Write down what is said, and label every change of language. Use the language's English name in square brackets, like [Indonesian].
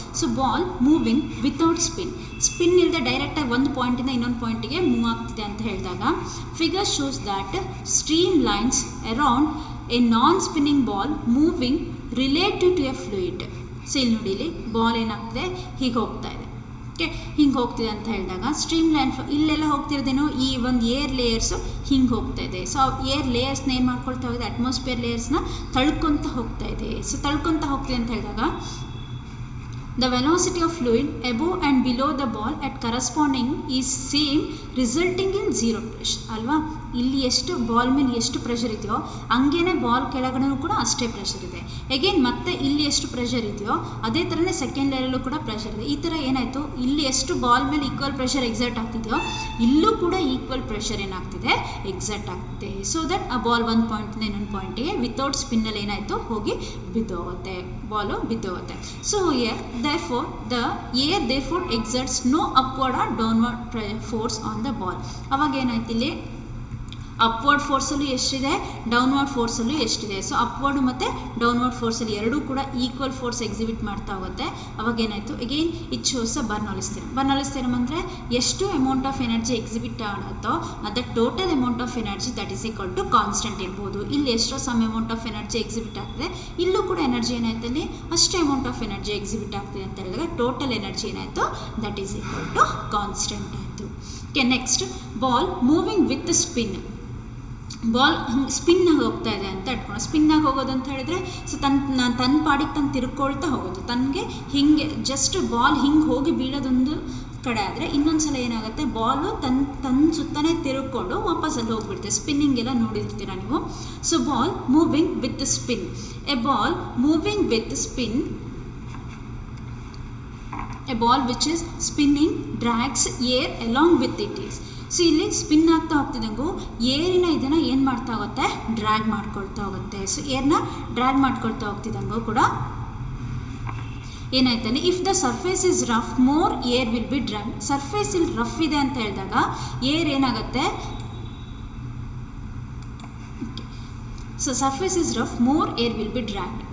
[English] so ball moving without spin [Kannada] ಇಲ್ಲದೆ ಡೈರೆಕ್ಟಾಗಿ ಒಂದು ಪಾಯಿಂಟಿಂದ ಇನ್ನೊಂದು ಪಾಯಿಂಟಿಗೆ ಮೂವ್ ಆಗ್ತಿದೆ ಅಂತ ಹೇಳಿದಾಗ, [English] Figure shows that stream lines around a non spinning ball moving relative to a fluid. [Kannada] So ಇಲ್ಲಿ ನೋಡಿ, ಇಲ್ಲಿ ಬಾಲ್ ಏನಾಗ್ತಿದೆ, ಹೀಗೆ ಹೋಗ್ತಾ ಇದೆ. ಓಕೆ, ಹಿಂಗೆ ಹೋಗ್ತಿದೆ ಅಂತ ಹೇಳಿದಾಗ ಸ್ಟ್ರೀಮ್ ಲೈನ್ ಇಲ್ಲೆಲ್ಲ ಹೋಗ್ತಿರೋದೇನೋ ಈ ಒಂದು ಏರ್ ಲೇಯರ್ಸು ಹಿಂಗೆ ಹೋಗ್ತಾ ಇದೆ. ಸೊ ಏರ್ ಲೇಯರ್ಸ್ನ ಏನು ಮಾಡ್ಕೊಳ್ತಾ ಹೋಗಿದೆ, ಅಟ್ಮಾಸ್ಫಿಯರ್ ಲೇಯರ್ಸ್ನ ತಳ್ಕೊತ ಹೋಗ್ತಾ ಇದೆ. ಸೊ ತಳ್ಕೊತ ಹೋಗ್ತಿದೆ ಅಂತ ಹೇಳಿದಾಗ [English] the velocity of fluid above and below the ball at corresponding is same, resulting in zero pressure. [Kannada] ಅಲ್ವಾ, ಇಲ್ಲಿ ಎಷ್ಟು ಬಾಲ್ ಮೇಲೆ ಎಷ್ಟು ಪ್ರೆಷರ್ ಇದೆಯೋ ಹಂಗೇನೆ ಬಾಲ್ ಕೆಳಗಡೆನೂ ಕೂಡ ಅಷ್ಟೇ ಪ್ರೆಷರ್ ಇದೆ. ಅಗೇನ್ ಮತ್ತೆ ಇಲ್ಲಿ ಎಷ್ಟು ಪ್ರೆಷರ್ ಇದೆಯೋ ಅದೇ ಥರನೇ ಸೆಕೆಂಡ್ ಲೇಯರಲ್ಲೂ ಕೂಡ ಪ್ರೆಷರ್ ಇದೆ. ಈ ಥರ ಏನಾಯಿತು, ಇಲ್ಲಿ ಎಷ್ಟು ಬಾಲ್ ಮೇಲೆ ಈಕ್ವಲ್ ಪ್ರೆಷರ್ ಎಕ್ಸರ್ಟ್ ಆಗ್ತಿದೆಯೋ ಇಲ್ಲೂ ಕೂಡ ಈಕ್ವಲ್ ಪ್ರೆಷರ್ ಏನಾಗ್ತಿದೆ, ಎಕ್ಸರ್ಟ್ ಆಗ್ತಿದೆ. ಸೊ ದಟ್ ಆ ಬಾಲ್ ಒಂದು ಪಾಯಿಂಟಿಂದ ಇನ್ನೊಂದು ಪಾಯಿಂಟಿಗೆ ವಿತೌಟ್ ಸ್ಪಿನ್ನಲ್ಲಿ ಏನಾಯಿತು, ಹೋಗಿ ಬಿದ್ದೋಗುತ್ತೆ, Balu ಬಿದ್ದೋಗುತ್ತೆ. [English] So therefore the air therefore exerts no upward or downward force on the ball. [Kannada] ಅವಾಗ ಏನಾಯ್ತು, ಇಲ್ಲಿ ಅಪ್ವರ್ಡ್ ಫೋರ್ಸಲ್ಲೂ ಎಷ್ಟಿದೆ, ಡೌನ್ವರ್ಡ್ ಫೋರ್ಸಲ್ಲೂ ಎಷ್ಟಿದೆ. ಸೊ ಅಪ್ವರ್ಡ್ ಮತ್ತು ಡೌನ್ವರ್ಡ್ ಫೋರ್ಸಲ್ಲಿ ಎರಡೂ ಕೂಡ ಈಕ್ವಲ್ ಫೋರ್ಸ್ ಎಕ್ಸಿಬಿಟ್ ಮಾಡ್ತಾ ಹೋಗುತ್ತೆ. ಅವಾಗ ಏನಾಯಿತು, again it shows a ಬರ್ನಾಲಿಸ್ theorem ಅಂದರೆ ಎಷ್ಟು ಅಮೌಂಟ್ ಆಫ್ ಎನರ್ಜಿ ಎಕ್ಸಿಬಿಟ್ ಆಗುತ್ತೋ ಅದು total amount of energy that is equal to constant ಇರ್ಬೋದು. ಇಲ್ಲಿ ಎಷ್ಟೋ some amount of energy exhibit ಆಗ್ತದೆ, ಇಲ್ಲೂ ಕೂಡ ಎನರ್ಜಿ ಏನಾಯ್ತು, ಅಲ್ಲಿ ಅಷ್ಟೇ ಅಮೌಂಟ್ ಆಫ್ ಎನರ್ಜಿ ಎಕ್ಸಿಬಿಟ್ ಆಗ್ತಿದೆ ಅಂತ ಹೇಳಿದಾಗ ಟೋಟಲ್ ಎನರ್ಜಿ ಏನಾಯಿತು, that is equal to constant ಆಯಿತು. Okay, next ball moving with spin. Ball ಹಿಂಗೆ ಸ್ಪಿನ್ನಾಗಿ ಹೋಗ್ತಾ ಇದೆ ಅಂತ ಇಟ್ಕೊಂಡು, ಸ್ಪಿನ್ನಾಗಿ ಹೋಗೋದು ಅಂತ ಹೇಳಿದ್ರೆ ಸೊ ತನ್ನ ಪಾಡಿಗೆ ತಾನು ತಿರ್ಕೊಳ್ತಾ ಹೋಗೋದು, ತನಗೆ ಹಿಂಗೆ ಜಸ್ಟ್ ಬಾಲ್ ಹಿಂಗೆ ಹೋಗಿ ಬೀಳೋದೊಂದು ಕಡೆ ಆದರೆ ಇನ್ನೊಂದು ಸಲ ಏನಾಗುತ್ತೆ, ಬಾಲು ತನ್ನ ಸುತ್ತನೇ ತಿರುಗಿಕೊಂಡು ವಾಪಸ್ ಅಲ್ಲಿ ಹೋಗ್ಬಿಡುತ್ತೆ. ಸ್ಪಿನ್ನಿಂಗ್ ಎಲ್ಲ ನೋಡಿರ್ತೀರ ನೀವು. [English] So ball moving with spin. A ball moving with spin, a ball which is spinning drags air along with it is. [Kannada] So ಇಲ್ಲಿ ಸ್ಪಿನ್ ಆಗ್ತಾ ಹೋಗ್ತಿದ್ದಂಗೂ ಏರಿನ ಇದನ್ನು ಏನು ಮಾಡ್ತಾ ಹೋಗುತ್ತೆ, ಡ್ರ್ಯಾಗ್ ಮಾಡ್ಕೊಳ್ತಾ ಹೋಗುತ್ತೆ. ಸೊ ಏರ್ನ ಡ್ರ್ಯಾಗ್ ಮಾಡ್ಕೊಳ್ತಾ ಹೋಗ್ತಿದ್ದಂಗೂ ಕೂಡ ಏನಾಯ್ತಾನೆ, [English] If the surface is rough more air will be drag. [Kannada] Surface ಇಲ್ಲಿ ರಫ್ ಇದೆ ಅಂತ ಹೇಳಿದಾಗ ಏರ್ ಏನಾಗುತ್ತೆ, [English] So surface is rough more air will be dragged.